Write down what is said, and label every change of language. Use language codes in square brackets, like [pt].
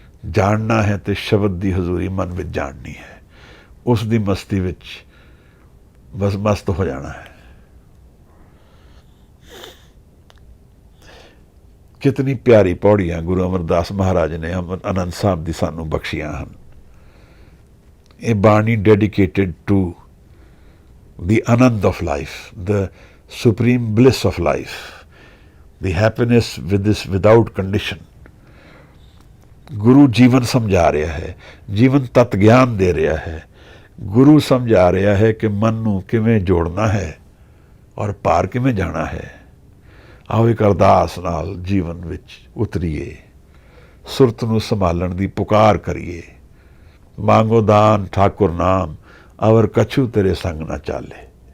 [pa] ਜਾਣਨਾ ਹੈ ਤੇ ਸ਼ਬਦ ਦੀ ਹਜ਼ੂਰੀ ਮਨ ਵਿੱਚ ਜਾਣਨੀ ਹੈ। ਉਸ ਦੀ ਮਸਤੀ ਵਿੱਚ ਬਸ ਮਸਤ ਹੋ ਜਾਣਾ ਹੈ। ਕਿਤਨੀ ਪਿਆਰੀ ਪੌੜੀਆਂ ਗੁਰੂ ਅਮਰਦਾਸ ਮਹਾਰਾਜ ਨੇ ਆਨੰਦ ਸਾਹਿਬ ਦੀ ਸਾਨੂੰ ਬਖਸ਼ੀਆਂ ਹਨ। ਇਹ ਬਾਣੀ [en] Dedicated to the anand of life, the supreme bliss of life, the happiness without condition. [pa] ਗੁਰੂ ਜੀਵਨ ਸਮਝਾ ਰਿਹਾ ਹੈ, ਜੀਵਨ ਤਤ ਗਿਆਨ ਦੇ ਰਿਹਾ ਹੈ। ਗੁਰੂ ਸਮਝਾ ਰਿਹਾ ਹੈ ਕਿ ਮਨ ਨੂੰ ਕਿਵੇਂ ਜੋੜਨਾ ਹੈ ਔਰ ਪਾਰ ਕਿਵੇਂ ਜਾਣਾ ਹੈ। ਆਓ ਇੱਕ ਅਰਦਾਸ ਨਾਲ ਜੀਵਨ ਵਿੱਚ ਉਤਰੀਏ। ਸੁਰਤ ਨੂੰ ਸੰਭਾਲਣ ਦੀ ਪੁਕਾਰ ਕਰੀਏ। ਮੰਗੋ ਦਾਨ ਠਾਕੁਰ ਨਾਮ, ਅਵਰ ਕਛੂ ਤੇਰੇ ਸੰਗ ਨਾ ਚਾਲੇ।